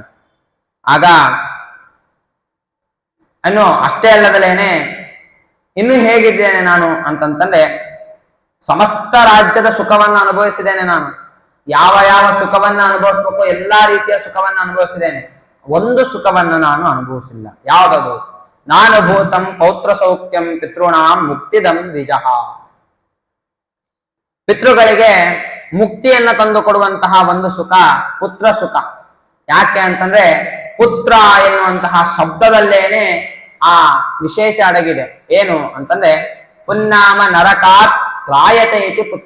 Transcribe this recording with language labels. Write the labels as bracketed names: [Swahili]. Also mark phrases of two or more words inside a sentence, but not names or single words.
[Kannada] ಆಗ ಇನ್ನು ಅಷ್ಟೇ ಅಲ್ಲದಲೇನೆ ಇನ್ನು ಹೇಗಿದ್ದೇನೆ ನಾನು ಅಂತಂತಂದ್ರೆ ಸಮಸ್ತ ರಾಜ್ಯದ ಸುಖವನ್ನ ಅನುಭವಿಸಿದ್ದೇನೆ. ನಾನು ಯಾವ ಯಾವ ಸುಖವನ್ನ ಅನುಭವಿಸ್ಬೇಕು ಎಲ್ಲಾ ರೀತಿಯ ಸುಖವನ್ನ ಅನುಭವಿಸಿದ್ದೇನೆ. ಒಂದು ಸುಖವನ್ನ ನಾನು ಅನುಭವಿಸಿಲ್ಲ. ಯಾವುದದು? ನಾನು [Sanskrit] ಭೂತಂ ಪೌತ್ರ ಸೌಖ್ಯಂ ಪಿತೃಣಾಂ ಮುಕ್ತಿದಂ ದ್ವಿಜಃ. [Kannada] ಪಿತೃಗಳಿಗೆ ಮುಕ್ತಿಯನ್ನ ತಂದು ಕೊಡುವಂತಹ ಒಂದು ಸುಖ ಪುತ್ರ ಸುಖ. ಯಾಕೆ ಅಂತಂದ್ರೆ ಪುತ್ರ ಎನ್ನುವಂತಹ ಶಬ್ದದಲ್ಲೇನೆ ಆ ವಿಶೇಷ ಅಡಗಿದೆ. ಏನು ಅಂತಂದ್ರೆ [Sanskrit] ಪುನ್ನಾಮ ನರಕಾತ್ ತ್ರಾಯತೆ ಇತಿ ಪುತ್ರ.